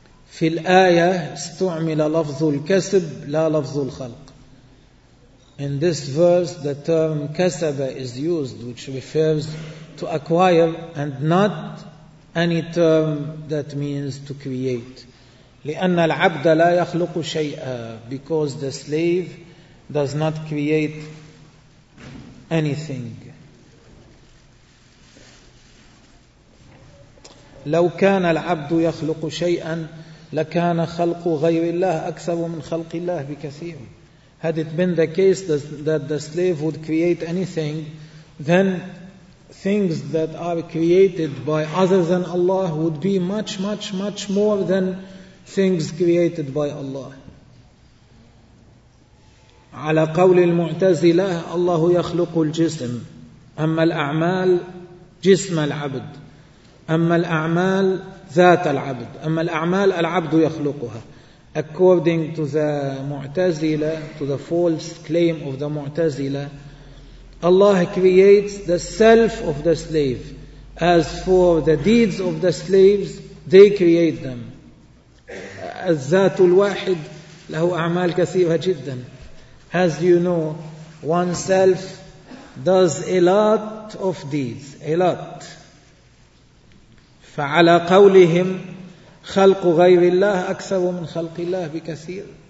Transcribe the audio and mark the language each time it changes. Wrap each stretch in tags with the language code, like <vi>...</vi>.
<ar>في الآية استعمل لفظ الكسب لا لفظ الخلق.</ar> <en>In this verse, the term كسب is used, which refers to acquire and not any term that means to create.</en> <ar>لأن العبد لا يخلق شيئا,</ar> <en>because the slave does not create anything.</en> <ar>لو كان العبد يخلق شيئا لكان خلق غير الله أكثر من خلق الله بكثير.</ar> <en>Had it been the case that the slave would create anything, then things that are created by other than Allah would be much, much, much more than things created by Allah.</en> <ar>على قول المعتزلة الله يخلق الجسم أما الأعمال جسم العبد أما الأعمال ذات العبد أما الأعمال العبد يخلقها</ar> <en>According to the Mu'tazila, to the false claim of the Mu'tazila, Allah creates the self of the slave. As for the deeds of the slaves, they create them.</en> <ar>الذات الواحد له أعمال كثيرة جدا.</ar> <en>As you know, oneself does a lot of deeds, a lot.</en> <ar>فعلى قولهم خلق غير الله أكثر من خلق الله بكثير.</ar>